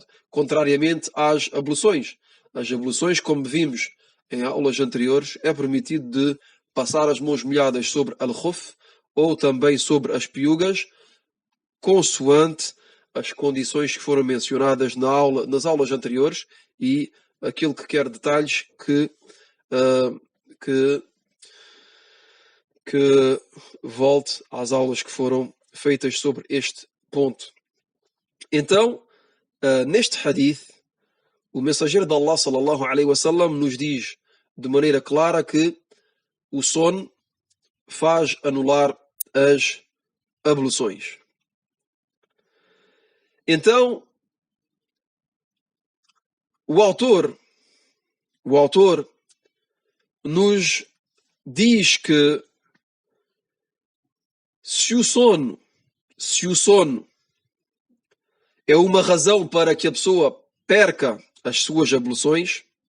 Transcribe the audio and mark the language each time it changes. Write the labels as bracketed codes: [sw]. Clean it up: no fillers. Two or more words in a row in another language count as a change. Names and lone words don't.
[pt] Contrariamente às abluções. As abluções, como vimos em aulas anteriores, é permitido de passar as mãos molhadas sobre al-khuf ou também sobre as piugas, consoante as condições que foram mencionadas nas aulas anteriores, e aquele que quer detalhes que volte às aulas que foram feitas sobre este ponto. Então, neste hadith, o mensageiro de Allah [ar] صلى الله عليه وسلم [pt] nos diz de maneira clara que o sono faz anular as abluções. Então, o autor nos diz que se o sono é uma razão para que a pessoa perca as suas abluções,